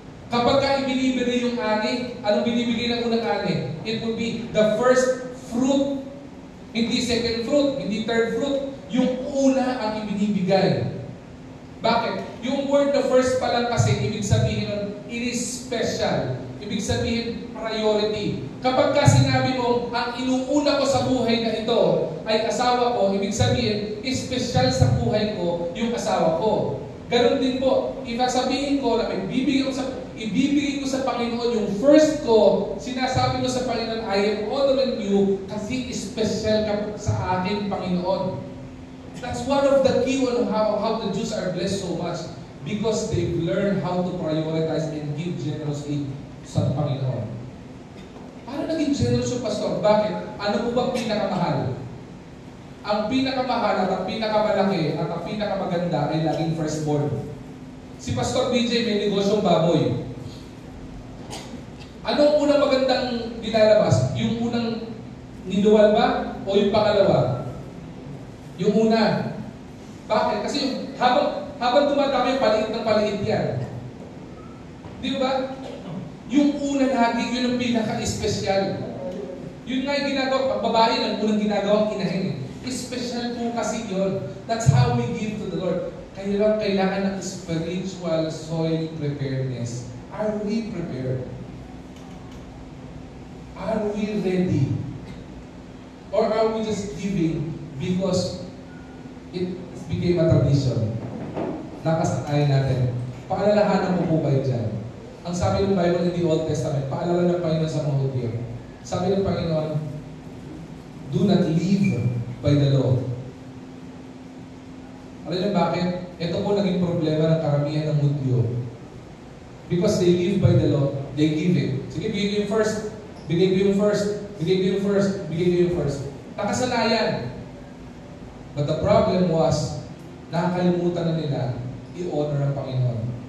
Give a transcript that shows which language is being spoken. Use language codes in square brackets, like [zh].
[tl] Kapag ka ibinibigay yung ani, anong binibigay ng unang ani? [en] It would be the first fruit. Hindi second fruit, hindi third fruit. [tl] Yung una ang ibinibigay. Bakit? Yung word the first pa lang kasi, ibig sabihin nun, [en] it is special. [tl] Ibig sabihin, priority. Kapag ka sinabi mo, ang inuuna ko sa buhay na ito ay asawa ko, ibig sabihin, special sa buhay ko yung asawa ko. Ganon din po, sabihin ko na ibibigay ko sa Panginoon yung first ko, sinasabi ko sa Panginoon, [en] I am honoring you [tl] kasi special ka sa akin, Panginoon. [en] That's one of the key on how the Jews are blessed so much because they've learned how to prioritize and give generously [tl] sa Panginoon. Paano naging generous yung pastor? Bakit? Ano po bang pinakamahal? Ang pinakamahal at ang pinakamalaki at ang pinakamaganda ay laging firstborn. Si Pastor BJ may negosyong baboy. Anong unang magandang nilalabas? Yung unang niluwal ba? O yung pangalawa? Yung una. Bakit? Kasi habang tumatama yung paliit ng paliit yan. Di ba? Yung una lagi, yun ang pinaka-espesyal. Yun nga yung ginagawa, pagbabae ng unang ginagawang inahin. Special po kasi yun. [en] That's how we give to the Lord. [tl] Kailangan ng spiritual soil preparedness. [en] Are we prepared? Are we ready? Or are we just giving because it became a tradition? [tl] Nakasanayan natin. Paalalahanan mo po kayo dyan. Ang sabi ng Bible in the Old Testament, paalala ng Panginoon sa mga Hudyo. Sabi ng Panginoon, [en] do not live by the law. [tl] Alam niyo bakit? Ito po naging problema ng karamihan ng Hudyo. [en] Because they live by the law, they give it. [tl] Sige, bigay ko yung first. Bigay ko yung first. Bigay ko yung first. Bigay ko yung first. Nakasanayan. [en] But the problem was, [tl] nakakalimutan na nila i-honor ang Panginoon.